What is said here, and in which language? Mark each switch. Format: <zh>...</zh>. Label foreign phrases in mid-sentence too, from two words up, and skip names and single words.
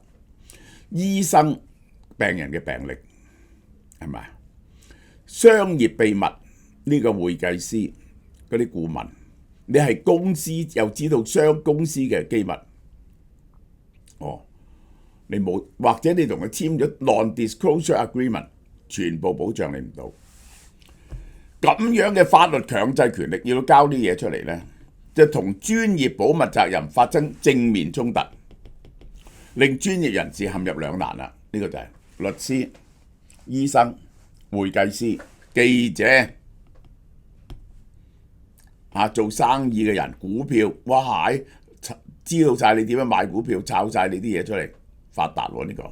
<yue>醫生、病人嘅病歷係咪？商業秘密，呢個會計師嗰啲顧問，你係公司又知道公司嘅機密，你冇，或者你同佢簽咗</yue> <en>non-disclosure agreement，</en> <yue>全部保障你唔到。咁樣嘅法律強制權力要交啲嘢出嚟呢，就同專業保密責任發生正面衝突，令專業人士陷入兩難啦。呢個就係律師、醫生、會計師記者做生意嘅人，股票，哇係知道晒你點樣買股票，抄晒你啲嘢出嚟，發達喎呢個。</yue>